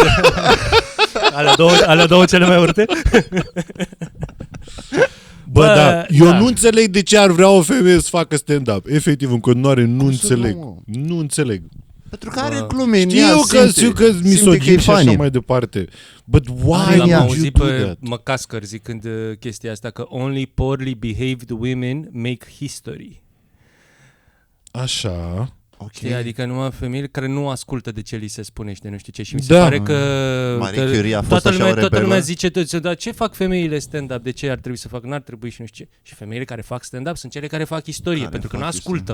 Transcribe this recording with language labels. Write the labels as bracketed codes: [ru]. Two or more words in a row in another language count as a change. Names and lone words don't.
[ro] Alea două cele mai urte? Eu nu înțeleg de ce ar vrea o femeie să facă stand-up. Efectiv, în continuare, nu înțeleg. Nu înțeleg. Pentru că are glume în ea, Știu că misogin și așa mai departe. [en] But why [ro] L-am [en] would [ro] auzit [en] you do [ro] pe [en] that? [ro] McCasker zicând chestia asta, că [en] only poorly behaved women make history. [ro] Așa. Okay. Adică numai femeile care nu ascultă de ce li se spune și de nu știu ce. Și mi se Da. pare că Marie Curie a fost toată lumea zice, dar ce fac femeile stand-up? De ce ar trebui să fac? N-ar trebui și nu știu ce. Și femeile care fac stand-up sunt cele care fac istorie, pentru că nu ascultă.